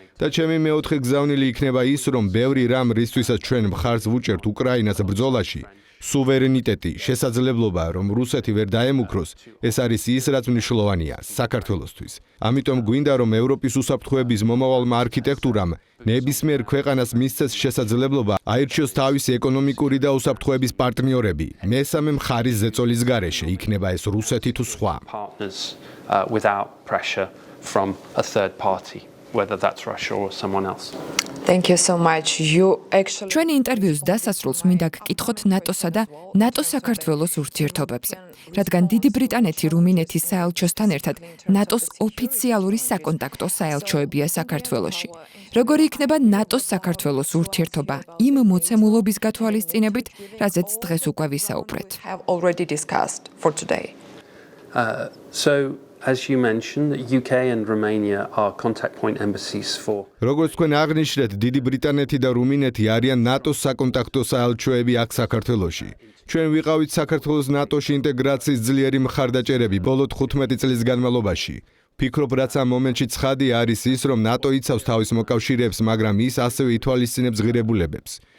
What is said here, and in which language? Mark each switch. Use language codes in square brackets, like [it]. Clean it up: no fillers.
[ka] და ჩემი მეოთხე გზავნილი იქნება ის, რომ ბევრი რამ, რისთვისაც ჩვენ მხარს ვუჭერთ უკრაინას ბრძოლაში, სუვერენიტეტი, შესაძლებლობა, რომ რუსეთი ვერ დაემუქროს, ეს არის ის, რაც მნიშვნელოვანია საქართველოსთვის. ამიტომ გვინდა, რომ ევროპის უსაფრთხოების მომავალმა არქიტექტურამ ნებისმიერ ქვეყანას მისცეს შესაძლებლობა აირჩიოს თავისი ეკონომიკური და უსაფრთხოების პარტნიორები, მესამე მხარის ზეწოლის გარეშე, იქნება ეს რუსეთი თუ სხვა. [en] Without pressure from a third party, whether that's Russia or someone else. Thank you so much. You actually [ka] ჩვენი ინტერვიუს დასასრულს მინდა გკითხოთ ნატოსა და ნატო-საქართველოს ურთიერთობებზე, რადგან დიდი ბრიტანეთი რუმინეთის საელჩოსთან ერთად ნატოს ოფიციალური საკონტაქტო საელჩოებია საქართველოში. როგორი იქნება ნატოს-საქართველოს ურთიერთობა იმ მოცემულობის გათვალისწინებით, რაზეც დღეს უკვე ვისაუბრეთ? [en] have already discussed for today. So as you mentioned, the UK and Romania are contact point embassies for [ka] როგორც თქვენ აღნიშნეთ, დიდი ბრიტანეთი და რუმინეთი არიან ნატოს საკონტაქტო საელჩოები აქ საქართველოში. ჩვენ ვიყავით საქართველოს ნატოში ინტეგრაციის ძლიერი მხარდაჭერები ბოლო 15 წლის განმავლობაში. ფიქრობ, რაც ამ მომენტში ცხადი არის ის, რომ ნატო იცავს თავის მოკავშირეებს, მაგრამ ის ასევე ითვალისწინებს ღირებულებებს.